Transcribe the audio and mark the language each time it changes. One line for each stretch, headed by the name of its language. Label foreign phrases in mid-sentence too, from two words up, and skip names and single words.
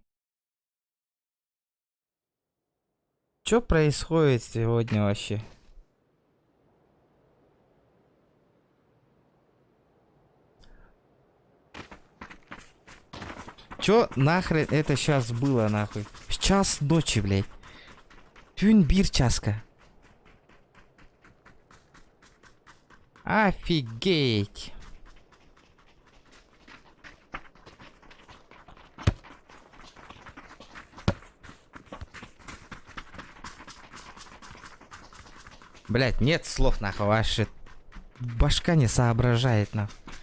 Russian: Чё происходит сегодня вообще? Чё нахрен это сейчас было нахуй? В час ночи, блядь. Тюнь бир часка. Офигеть. Блять, нет слов нахуй, ваша башка не соображает нахуй.